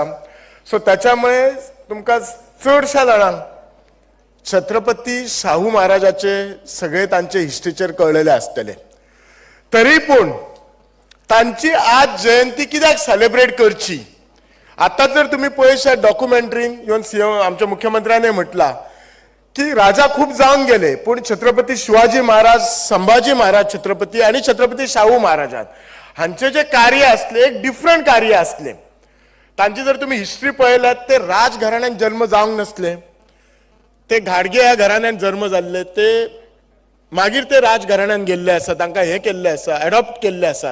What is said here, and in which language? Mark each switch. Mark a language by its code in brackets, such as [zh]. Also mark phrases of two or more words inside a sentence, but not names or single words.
[kok] सो त्याच्यामुळे तुमकां चडशा जाणांक छत्रपती शाहू महाराजाचे सगळे तांचे हिस्ट्रीचेर कळलेले आसतले. तरी पूण तांची आज जयंती कित्याक सेलिब्रेट करची. आता जर तुम्ही पळयशात डॉक्युमेंटरीन येवन सीएम आमच्या मुख्यमंत्र्याने म्हटला की राजा खूप जाऊन गेले पण छत्रपती शिवाजी महाराज, संभाजी महाराज छत्रपती आणि छत्रपती शाहू महाराजांत हांचे जे कार्य असले एक डिफरंट कार्य असले. तांची जर तुम्ही हिस्ट्री पळयल्यात ते राजघराण्यात जन्म जावंक नसले, ते घाडगे ह्या घराण्यान जन्म जाल्ले, ते मागीर ते राजघराण्यान गेल्ले आसात, तांकां हे केल्ले आसा, एडॉप्ट केल्ले आसात.